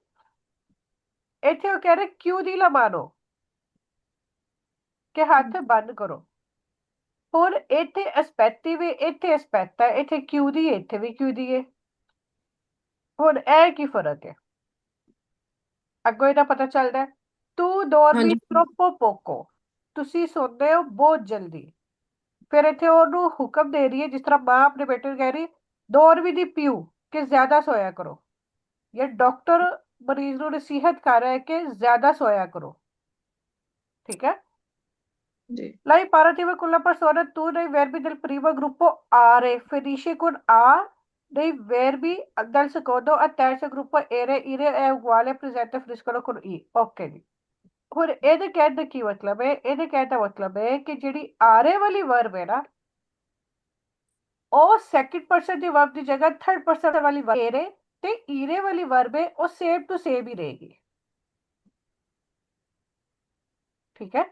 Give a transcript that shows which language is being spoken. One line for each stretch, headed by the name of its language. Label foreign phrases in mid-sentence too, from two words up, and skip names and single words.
Punjabi: ਇੱਥੇ ਉਹ ਕਹਿ ਰਹੇ ਕਿਉਂ ਦੀ ਲਮਾਨੋ, ਕਿ ਹੱਥ ਬੰਦ ਕਰੋ। ਹੁਣ ਇੱਥੇ ਅਸਪੈਕਟੀ ਵੀ, ਇੱਥੇ ਅਸਪੈਕਟ ਹੈ, ਇੱਥੇ ਕਿਉਂ ਦੀ, ਇੱਥੇ ਵੀ ਕਿਉਂ ਦੀ ਹੈ। ਹੁਣ ਇਹ ਕੀ ਫਰਕ ਹੈ, ਅੱਗੋਂ ਇਹਦਾ ਪਤਾ ਚੱਲਦਾ। ਤੂੰ
Hindi: हाँ
Italian: dormi
Hindi: जी।
Italian: troppo poco,
Punjabi: ਤੁਸੀਂ ਸੌਂਦੇ ਹੋ ਬਹੁਤ ਜਲਦੀ। ਫਿਰ ਇੱਥੇ ਉਹਨੂੰ ਹੁਕਮ ਦੇ ਰਹੀ ਹੈ, ਜਿਸ ਤਰ੍ਹਾਂ ਮਾਂ ਆਪਣੇ ਬੇਟੇ ਨੂੰ ਕਹਿ ਰਹੀ
Italian: dormi di più,
Punjabi: ਕਿ ਜ਼ਿਆਦਾ ਸੋਇਆ ਕਰੋ, ਜਾਂ ਡਾਕਟਰ ਮਰੀਜ਼ ਨੂੰ ਨਸੀਹਤ ਕਰ ਰਿਹਾ ਹੈ ਕਿ ਜ਼ਿਆਦਾ ਸੋਇਆ ਕਰੋ। ਠੀਕ ਹੈ,
Hindi: जी।
Italian: la imparativa con la persona tu nei verbi del primo gruppo are finisce con a, nei verbi del secondo a terzo gruppo ire è uguale presente finiscono con i।
Punjabi: ਓਕੇ ਜੀ। ਹੁਣ ਇਹਦੇ ਕਹਿਣ ਦਾ ਕੀ ਮਤਲਬ ਹੈ, ਇਹਦੇ ਕਹਿਣ ਦਾ ਮਤਲਬ ਹੈ ਕਿ ਜਿਹੜੀ ਆਰੇ ਵਾਲੀ ਵਰਬ ਹੈ ਨਾ, ਉਹ
English: second person
Punjabi: ਦੀ ਵਰਬ ਦੀ ਜਗ੍ਹਾ
English: third person
Punjabi: ਵਾਲੀ ਏਰੇ ਤੇ ਈਰੇ ਵਾਲੀ ਵਰਬ ਹੈ, ਉਹ
English: same to same
Punjabi: ਹੀ ਰਹੇਗੀ। ਠੀਕ ਹੈ,